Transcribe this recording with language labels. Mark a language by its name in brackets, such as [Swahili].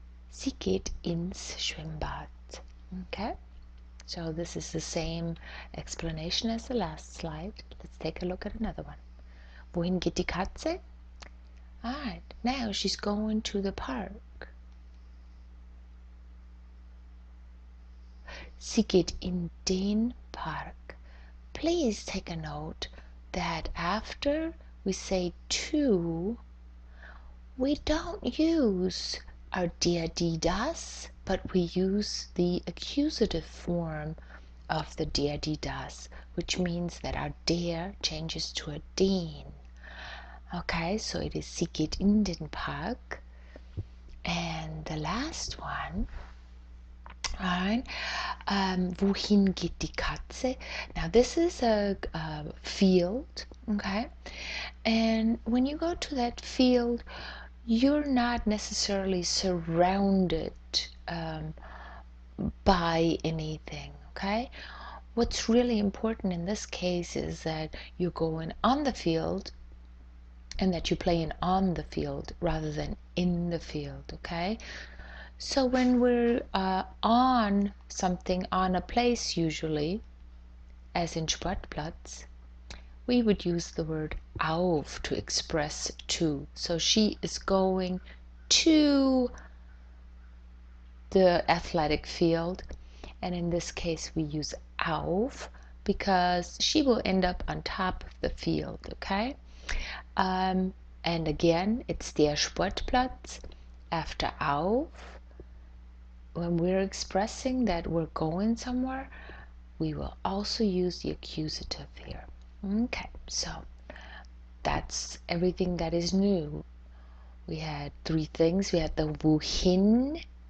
[German] Sie geht ins Schwimmbad. [English] Okay, so this is the same explanation as the last slide. Let's take a look at another one. [German] Wohin geht die Katze? [English] Alright, now she's going to the park. [German] Sie geht in den Park. [English] Please take a note that after we say to, we don't use our [German] der, die, das, [English] but we use the accusative form of the der, die, das, which means that our der changes to a den. Okay, so it is [German] sie geht in den Park. [English] And the last one, alright, [German] wohin geht die Katze? [English] Now this is a field, okay, and when you go to that field, you're not necessarily surrounded by anything, okay? What's really important in this case is that you're going on the field and that you're playing on the field rather than in the field, okay? So when we're on something, on a place usually, as in Sportplatz, we would use the word auf to express to. So she is going to the athletic field, and in this case we use auf because she will end up on top of the field, okay? And again, it's der Sportplatz after auf. When we're expressing that we're going somewhere, we will also use the accusative here. Okay, so that's everything that is new. We had three things. We had the wohin.